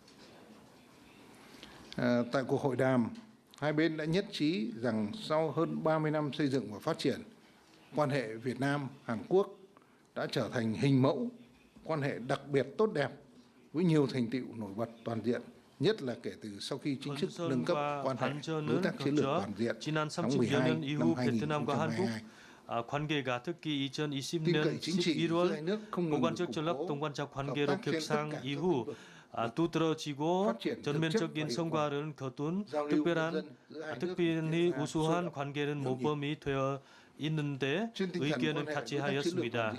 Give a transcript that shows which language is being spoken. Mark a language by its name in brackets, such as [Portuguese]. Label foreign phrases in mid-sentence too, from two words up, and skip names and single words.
[Vietnamese] Tại cuộc hội đàm, hai bên đã nhất trí rằng sau hơn 30 năm xây dựng và phát triển, quan hệ Việt Nam-Hàn Quốc đã trở thành hình mẫu quan hệ đặc biệt tốt đẹp với nhiều thành tựu nổi bật toàn diện, nhất là kể từ sau khi chính thức nâng cấp quan hệ đối tác chiến lược toàn diện tháng 12 năm 2022. [Korean] 관계가 특히 2020년 11월 고관적 전략 동반자 관계로 격상 이후 두드러지고 전면적인 성과를 거둔 특별히 우수한 관계는 모범이 되어 있는데 의견은 같이 하였습니다.